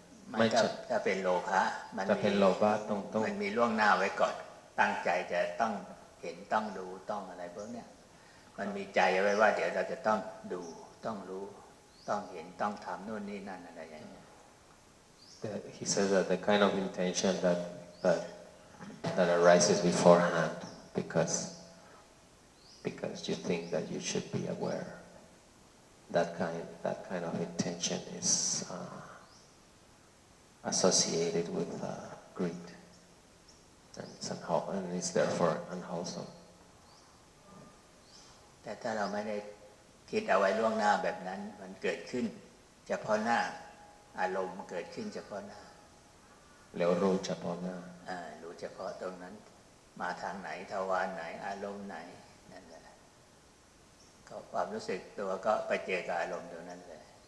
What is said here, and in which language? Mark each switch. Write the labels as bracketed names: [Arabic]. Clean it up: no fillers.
[Thai] ไม่ถ้าเป็นโลภะ มันเป็นโลภะต้อง มันมีล่วงหน้าไว้ก่อนตั้งใจจะต้องเห็นต้องดูต้องอะไรพวกเนี้ยมันมีใจไว้ว่าเดี๋ยวเราจะต้องดูต้องรู้ต้องเห็นต้องทำนู่นนี่นั่นอะไรอย่างเงี้ย [English] He says that the kind of intention that arises beforehand because you think that you should be aware. That kind of intention is associated with greed, and it's therefore unwholesome. [Thai] แต่ถ้าเราไม่ได้คิดเอาไว้ล่วงหน้าแบบนั้นมันเกิดขึ้นเฉพาะหน้าอารมณ์เกิดขึ้นเฉพาะหน้า แล้วรู้เฉพาะหน้า รู้เฉพาะตรงนั้นมาทางไหนทวารไหนอารมณ์ไหนนั่นแหละก็ความรู้สึกตัวก็ไปเจอกับอารมณ์ตรงนั้นเลย